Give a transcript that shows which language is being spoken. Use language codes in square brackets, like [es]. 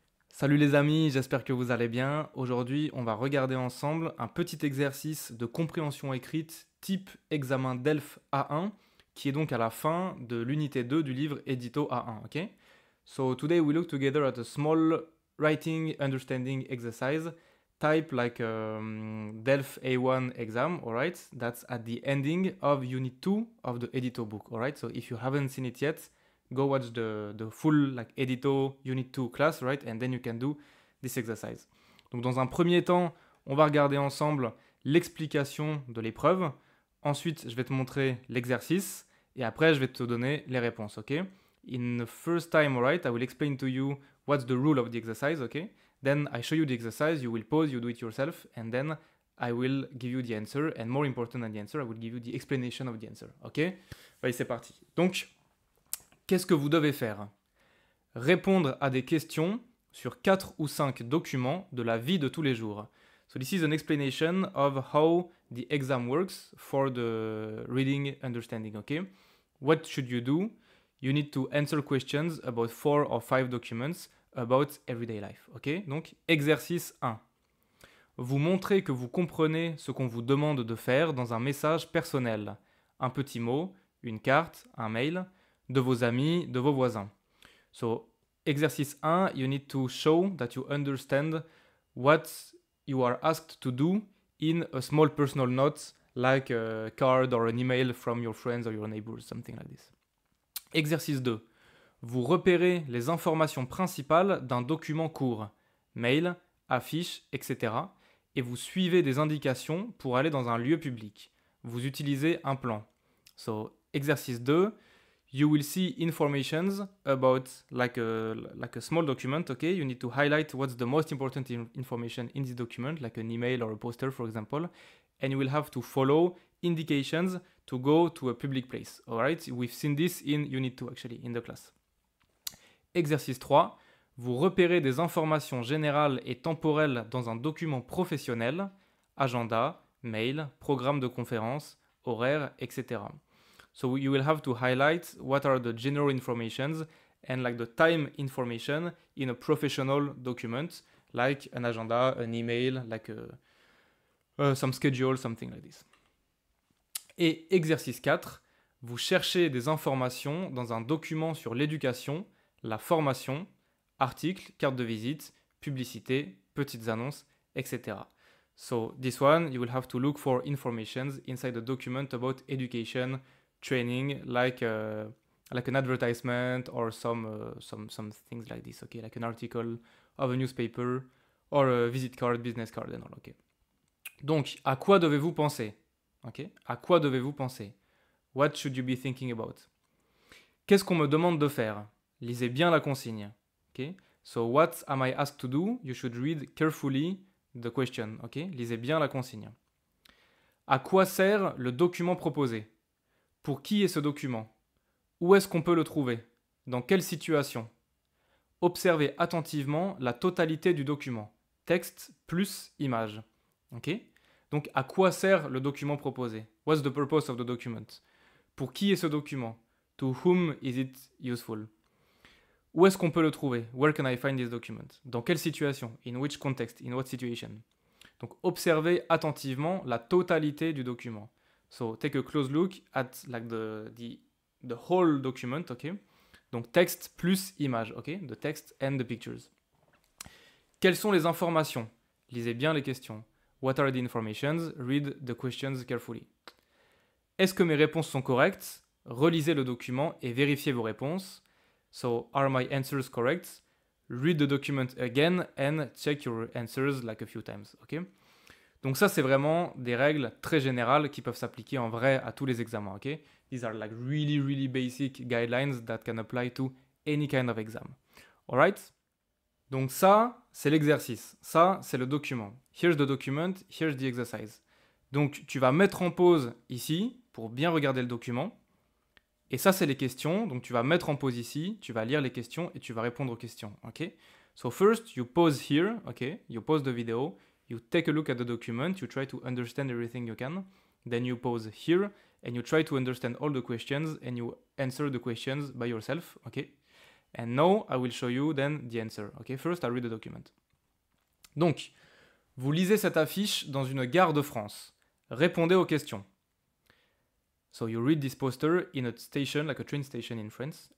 [fr] Salut les amis, j'espère que vous allez bien. Aujourd'hui, on va regarder ensemble un petit exercice de compréhension écrite, type examen DELF A1, qui est donc à la fin de l'unité 2 du livre édito A1, ok? [en] So today we look together at a small writing understanding exercise type like DELF A1 exam, alright? That's at the ending of unit 2 of the Edito book, alright? So if you haven't seen it yet, go watch the full like Edito unit 2 class, right? And then you can do this exercise. [fr] Donc dans un premier temps, on va regarder ensemble l'explication de l'épreuve. Ensuite, je vais te montrer l'exercice et après, je vais te donner les réponses, ok? [en] In the first time, alright, I will explain to you what's the rule of the exercise, okay? Then I show you the exercise, you will pause, you do it yourself, and then I will give you the answer, and more important than the answer, I will give you the explanation of the answer, ok? [fr] Allez, c'est parti. Donc, qu'est-ce que vous devez faire? Répondre à des questions sur 4 ou 5 documents de la vie de tous les jours. [en] So this is an explanation of how the exam works for the reading understanding, okay? What should you do? You need to answer questions about 4 or 5 documents about everyday life, ok? [fr] Donc, exercice 1. Vous montrez que vous comprenez ce qu'on vous demande de faire dans un message personnel. Un petit mot, une carte, un mail, de vos amis, de vos voisins. [en] So, exercice 1, you need to show that you understand what you are asked to do in a small personal note, like a card or an email from your friends or your neighbors, something like this. [fr] Exercice 2. Vous repérez les informations principales d'un document court, mail, affiche, etc. et vous suivez des indications pour aller dans un lieu public. Vous utilisez un plan. So, exercice 2. [en] You will see informations about like a small document, okay? You need to highlight what's the most important information in this document, like an email or a poster, for example, and you will have to follow indications to go to a public place, all right? We've seen this in Unit 2, actually, in the class. [fr] Exercice 3. Vous repérez des informations générales et temporelles dans un document professionnel, agenda, mail, programme de conférence, horaire, etc. [en] So you will have to highlight what are the general informations and like the time information in a professional document, like an agenda, an email, like some schedule, something like this. [fr] Et exercice 4, vous cherchez des informations dans un document sur l'éducation, la formation, articles, carte de visite, publicité, petites annonces, etc. [en] So this one, you will have to look for informations inside a document about education, training, like an advertisement or some things like this, okay, like an article of a newspaper or a visit card, business card and all, okay. [fr] Donc, à quoi devez-vous penser? Okay? À quoi devez-vous penser? [en] What should you be thinking about? [fr] Qu'est-ce qu'on me demande de faire? Lisez bien la consigne. [en] Okay? So, what am I asked to do? You should read carefully the question. [fr] Okay? Lisez bien la consigne. À quoi sert le document proposé? Pour qui est ce document? Où est-ce qu'on peut le trouver? Dans quelle situation? Observez attentivement la totalité du document. Texte plus image. Ok? Donc, à quoi sert le document proposé? [en] What's the purpose of the document? [fr] Pour qui est ce document? [en] To whom is it useful? [fr] Où est-ce qu'on peut le trouver? [en] Where can I find this document? [fr] Dans quelle situation? [en] In which context? In what situation? [fr] Donc, observez attentivement la totalité du document. [en] So, take a close look at like the whole document, okay? [fr] Donc, texte plus image, okay? [en] The text and the pictures. [fr] Quelles sont les informations? Lisez bien les questions. [en] What are the informations? Read the questions carefully. [fr] Est-ce que mes réponses sont correctes? Relisez le document et vérifiez vos réponses. [en] So, are my answers correct? Read the document again and check your answers like a few times, okay? [fr] Donc ça, c'est vraiment des règles très générales qui peuvent s'appliquer en vrai à tous les examens, ok? [en] These are like really, really basic guidelines that can apply to any kind of exam. [fr] Alright? Donc ça, c'est l'exercice. Ça, c'est le document. [en] Here's the document, here's the exercise. [fr] Donc tu vas mettre en pause ici pour bien regarder le document Et ça, c'est les questions. Donc, tu vas mettre en pause ici, tu vas lire les questions et tu vas répondre aux questions. [en] OK? So first, you pause here. OK? You pause the video. You take a look at the document. You try to understand everything you can. Then you pause here and you try to understand all the questions and you answer the questions by yourself. OK? And now, I will show you then the answer. OK? First, I'll read the document. [fr] Donc, vous lisez cette affiche dans une gare de France. Répondez aux questions. [en] So you read this poster in a station, like a train station in France.